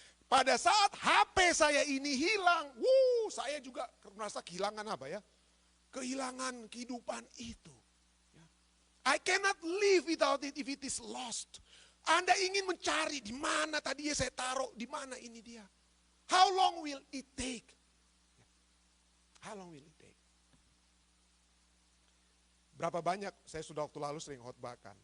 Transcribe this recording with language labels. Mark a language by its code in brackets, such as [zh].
[id] Pada saat HP saya ini hilang, saya juga merasa kehilangan apa ya? Kehilangan kehidupan itu. [en] I cannot live without it if it is lost. [id] Anda ingin mencari di mana tadi saya taruh, di mana ini dia. [en] How long will it take? How long will it take? [id] Berapa banyak, saya sudah waktu lalu sering khotbahkan.